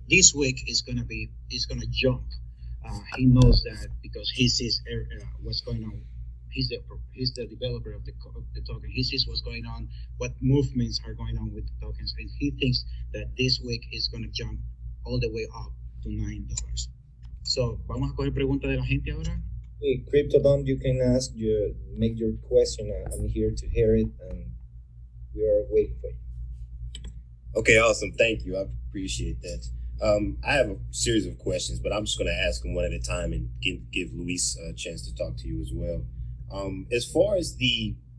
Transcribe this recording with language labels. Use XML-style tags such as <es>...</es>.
<en>This week is going to jump. He knows that because he sees what's going on. He's the developer of the token. He sees what's going on, what movements are going on with the tokens, and he thinks that this week is going to jump all the way up to $9.</en> <es>So, vamos a coger preguntas de la gente ahora.</es> <en>Hey, Cryptodom, you can make your question. I'm here to hear it, and we are waiting for you. Okay, awesome. Thank you. I appreciate that. I have a series of questions, but I'm just going to ask them one at a time and give Luis a chance to talk to you as well. As far as the</en>